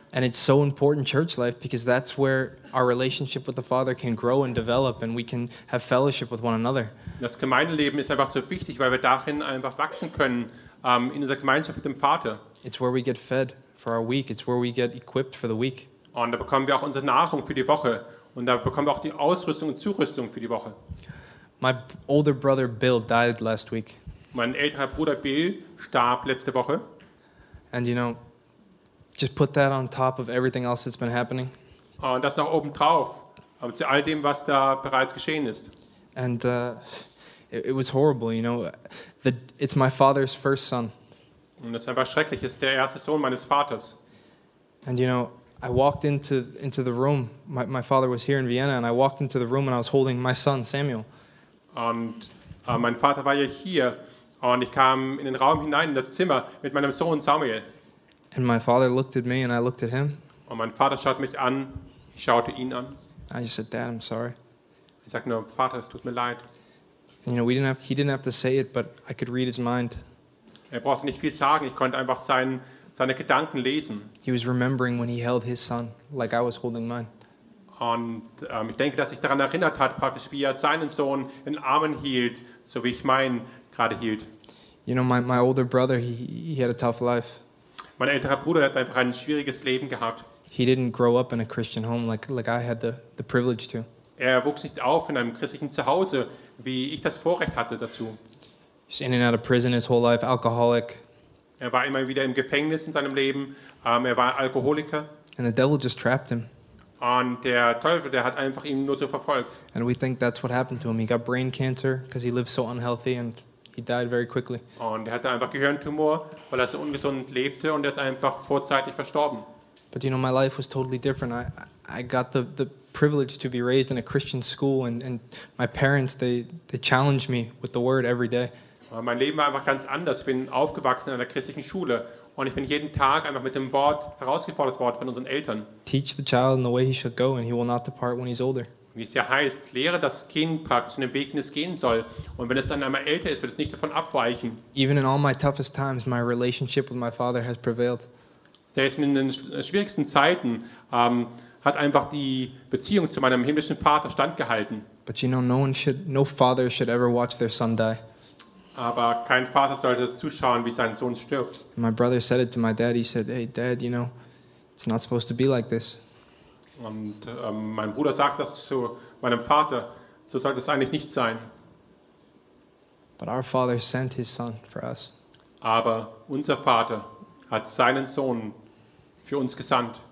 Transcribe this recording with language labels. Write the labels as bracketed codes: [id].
[en] And it's so important church life because that's where our relationship with the Father can grow and develop and we can have fellowship with one another. [de] Das Gemeindeleben ist einfach so wichtig, weil wir darin einfach wachsen können, in unserer Gemeinschaft mit dem Vater. [en] It's where we get fed for our week. It's where we get equipped for the week. [de] Und da bekommen wir auch unsere Nahrung für die Woche und da bekommen wir auch die Ausrüstung und Zurüstung für die Woche. [en] My older brother Bill died last week. [de] Mein älterer Bruder Bill starb letzte Woche. [en] And you know, just put that on top of everything else that's been happening. [de] Und das noch oben drauf, zu all dem, was da bereits geschehen ist. [en] And it was horrible, you know. It's my father's first son. [de] Und es ist einfach schrecklich. Es ist der erste Sohn meines Vaters. [en] And you know, I walked into the room. My father was here in Vienna, and I walked into the room, and I was holding my son Samuel. [de] Und mein Vater war ja hier, und ich kam in den Raum hinein, in das Zimmer mit meinem Sohn Samuel. [en] And my father looked at me, and I looked at him. [de] Und mein Vater schaute mich an. Ich schaute ihn an. [en] I just said, "Dad, I'm sorry." [de] Ich sagte nur, Vater, es tut mir leid. [en] And, you know, he didn't have to say it, but I could read his mind. [de] Er brauchte nicht viel sagen. Ich konnte einfach seine Gedanken lesen. [en] He was remembering when he held his son like I was holding mine. [de] Und ich denke, dass sich daran erinnert hat, praktisch wie er seinen Sohn in Armen hielt, so wie ich meinen gerade hielt. [en] You know, my older brother, he had a tough life. [de] Mein älterer Bruder hat einfach ein schwieriges Leben gehabt. [en] He didn't grow up in a Christian home like I had the privilege to. [de] Er wuchs nicht auf in einem christlichen Zuhause, wie ich das Vorrecht hatte dazu. [en] He's in and out of prison his whole life, alcoholic. [de] Er war immer wieder im Gefängnis in seinem Leben. Er war Alkoholiker. [en] And the devil just trapped him. [de] Und der Teufel, der hat einfach ihn nur so verfolgt. [en] And we think that's what happened to him. He got brain cancer because he lived so unhealthy and he died very quickly. [de] Und er hatte einfach Gehirntumor, weil er so ungesund lebte und er ist einfach vorzeitig verstorben. [en] But you know, my life was totally different. I got the privilege to be raised in a Christian school and my parents, they challenged me with the word every day. [de] Mein Leben war einfach ganz anders. Ich bin aufgewachsen in einer christlichen Schule und ich bin jeden Tag einfach mit dem Wort herausgefordert worden von unseren Eltern. [en] Teach the child in the way he should go and he will not depart when he's older. [de] Wie es ja heißt, lehre das Kind praktisch in den Weg, den es gehen soll. Und wenn es dann einmal älter ist, wird es nicht davon abweichen. [en] Even in all my toughest times, my relationship with my father has prevailed. [de] Selbst in den schwierigsten Zeiten hat einfach die Beziehung zu meinem himmlischen Vater standgehalten. [en] But you know, no father should ever watch their son die. [de] Aber kein Vater sollte zuschauen, wie sein Sohn stirbt. [en] My brother said it to my dad. He said, "Hey, Dad, you know, it's not supposed to be like this." [de] Und mein Bruder sagt das zu meinem Vater. So sollte es eigentlich nicht sein. [en] But our father sent his son for us. [de] Aber unser Vater hat seinen Sohn für uns gesandt.